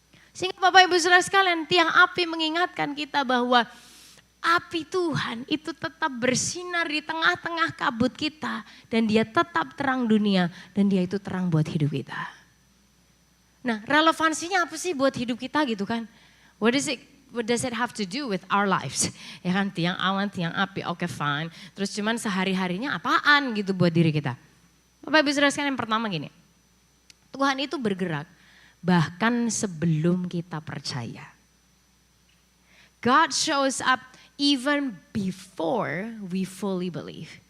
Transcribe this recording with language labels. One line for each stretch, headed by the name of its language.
Indonesian: Sehingga Bapak Ibu Saudara sekalian, tiang api mengingatkan kita bahwa api Tuhan itu tetap bersinar di tengah-tengah kabut kita. Dan dia tetap terang dunia dan dia itu terang buat hidup kita. Nah relevansinya apa sih buat hidup kita gitu kan?
English: What does it have to do with our lives?
Indonesian: Ya kan tiang awan, tiang api, oke fine. Terus cuman sehari-harinya apaan gitu buat diri kita? Bapak Ibu Saudara sekalian, yang pertama gini. Tuhan itu bergerak bahkan sebelum kita percaya.
English: God shows up even before we fully believe.